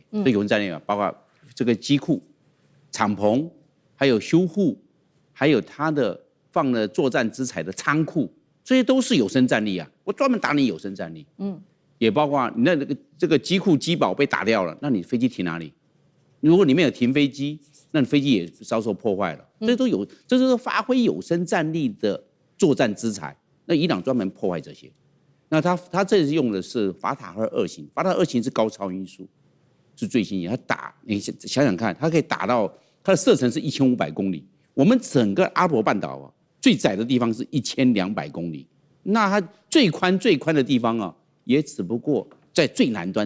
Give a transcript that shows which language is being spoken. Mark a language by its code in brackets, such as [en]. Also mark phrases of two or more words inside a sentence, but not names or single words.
[zh] 這有生戰力包括這個機庫、敞篷，還有修護，還有它的放了作戰資材的倉庫，這些都是有生戰力啊！我專門打你有生戰力。也包括你那個這個機庫機堡被打掉了，那你飛機停哪裡？如果裡面有停飛機，那你飛機也遭受破壞了。這都有，這就是發揮有生戰力的作戰資材。那伊朗專門破壞這些。那他這次用的是法塔赫2型，法塔赫2型是高超音速，是最新型。他打，你想想看，它可以打到它的射程是1500公里。我們整個阿拉伯半島最窄的地方是1200公里，那它最寬的地方也只不過在最南端。